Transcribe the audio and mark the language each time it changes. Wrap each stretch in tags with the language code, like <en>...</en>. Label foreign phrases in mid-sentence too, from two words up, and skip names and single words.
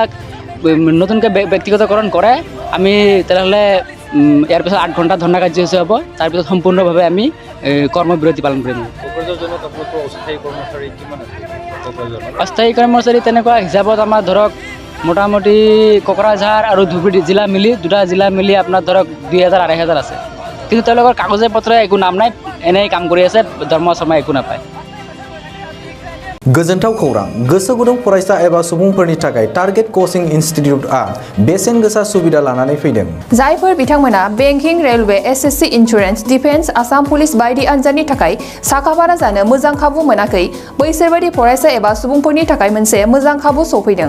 <as>ব্যক্তিগতকৰণ কৰে আমি তেনেহ'লে ইয়াৰ পিছত 8 ঘণ্টা ধৰ্ণা কাৰ্যসূচী হ'ব তাৰপিছত সম্পূৰ্ণভাৱে আমি কৰ্মবিৰতি পালন কৰিম অস্থায়ী কৰ্মচাৰী তেনেকুৱা হিচাপত আমাৰ ধৰক মোটামুটি কোকৰাঝাৰ আৰু ধুবুৰী জিলা মিলি 2টা জিলা মিলি আপোনাৰ ধৰক 2000-2500 আছে কিন্তু তেওঁলোকৰ কাগজে পত্ৰে একো নাম নাই এনেই কাম কৰি আছে ধৰ্ম শৰ্মা একো নাপায়</as> <brx>गोजोनथाव खौरां गोसो गुदुं फरायसा एबा सुबुंफोरनि थाखाय</brx> <en>target coaching institute</en> <brx>बेसेन गोसा सुबिदा लानानै फैदों जायफोर बिथांमोना</brx> <en>banking railway SSC insurance defence Assam police</en> <brx>बायदि आनजादनि थाखाय साखाफारा जानो मोजां खाबु मोनाखै बैसोरबायदि फरायसा एबा सुबुंफोरनि थाखाय मोनसे मोजां खाबु सफैदों</brx>